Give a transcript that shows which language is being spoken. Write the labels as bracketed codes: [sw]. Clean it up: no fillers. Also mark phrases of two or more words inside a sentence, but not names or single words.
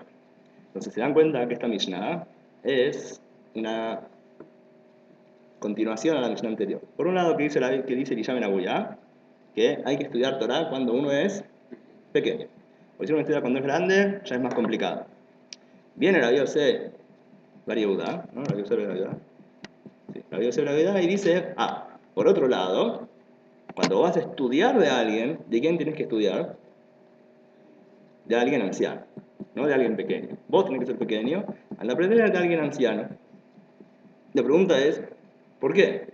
[es] Entonces se dan cuenta que esta Mishnah es una continuación a la Mishnah anterior. Por un lado, que dice Lisham en Abuyá, que hay que estudiar Torah cuando uno es pequeño. Porque si uno estudia cuando es grande, ya es más complicado. Viene Rabbi Yosef Bar Yehuda, ¿no? Rabbi Yosef Bar Yehuda. Sí, Rabbi Yosef Bar Yehuda, y dice, por otro lado, cuando vas a estudiar de alguien, ¿de quién tienes que estudiar? De alguien anciano, no de alguien pequeño. Vos tenés que ser pequeño, al aprender de alguien anciano. La pregunta es, ¿por qué?